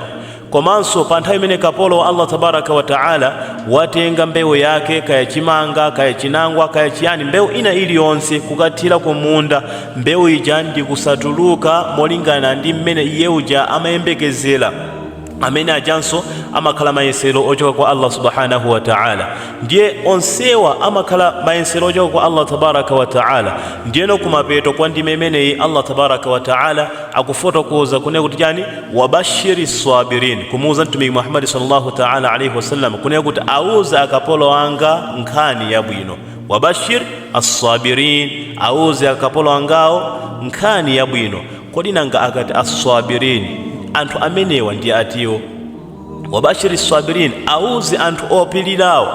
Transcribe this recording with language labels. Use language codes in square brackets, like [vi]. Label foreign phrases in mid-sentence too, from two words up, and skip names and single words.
[ny] Komanso panthawi imene kapolo wa Allah [ar] تبارك وتعالى [ny] watenga mbewu yake kaya chimanga kaya chinangwa kaya chiyani mbewu ina iliyonse kukathira kumunda mbewu ija ndi kusatuluka molingana ndi mmene iye uja amayembekezera amene ajanso amakhala mayesero ochoka kwa Allah [ar] سبحانه وتعالى. [ny] Ndiye onsewa amakhala mayesero ochoka kwa Allah [ar] تبارك وتعالى. [ny] Ndiyeno kumapeto kwa ndime imeneyi Allah [ar] تبارك وتعالى [ny] akufotokoza kunena kuti chani, [ar] وبشر الصابرين, [ny] kumuuza mtumiki Muhammad [ar] صلى الله تعالى عليه وسلم [ny] kunena kuti auza akapolo anga nkhani yabwino. [ar] وبشر الصابرين, [ny] auze akapolo angao nkhani yabwino. Kodi nanga akati as-sabirin, anthu amenewa ndi atiwo. [ar] وبشر الصابرين, [ny] auze anthu opilirawo.